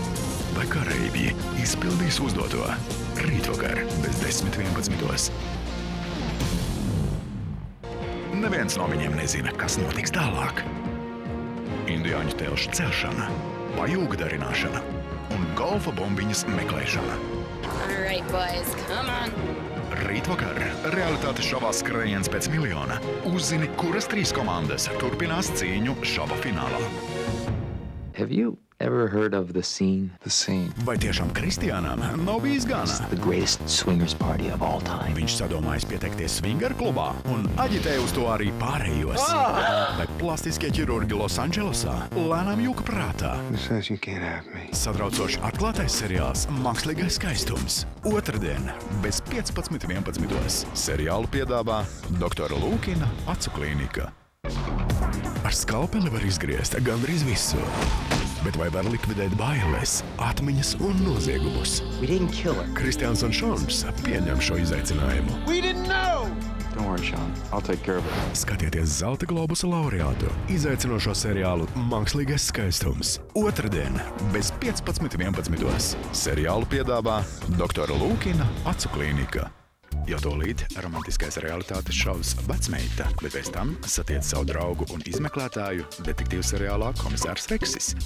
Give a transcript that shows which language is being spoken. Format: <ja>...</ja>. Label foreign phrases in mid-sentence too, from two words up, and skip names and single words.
<lv>Vai kareivji izpildīs uzdoto rītvakar bez 10:11. Neviens no viņiem nezina, kas notiks tālāk. Indiāņu telšu celšana, pajūga darināšana un golfa bombiņas meklēšana.</lv> <en>All right, boys, come on.</en> <lv>Rītvakar realitātes šovā skrējiens pēc miljona. Uzzini, kuras 3 komandas turpinās cīņu šova finālā.</lv> <en>Have you ever heard of The Scene? The Scene.</en> <lv>Vai tiešām Kristiānam nav bijis gana?</lv> <en>The greatest swingers party of all time.</en> <lv>Viņš sadomājis pieteikties swinger klubā un aģitē uz to arī pārējos. Vai plastiskie ķirurgi Losandželosā lēnām jūka prātā? Satraucoši atklātais seriāls Mākslīgais skaistums. Otradien bez 15:11. Seriālu piedāvā Doktora Lūkina Acu klīnika. Ar skalpeli var izgriezt gandrīz visu. Bet vai var likvidēt bailes, atmiņas un noziegumus? Kristiāns un Šons pieņem šo izaicinājumu.</lv> <en>Don't worry, Sean. I'll take care of it.</en> <lv>Skatieties Zelta globusa laureātu izaicinošo seriālu Mākslīgais skaistums. Otradien bez 15:11. Seriālu piedāvā Doktora Lūkina Acu klīnika. Jau tūlīt romantiskais realitātes šovs Vecmeita, bet pēc tam satiec savu draugu un izmeklētāju detektīvu seriālā Komisārs Reksis.</lv>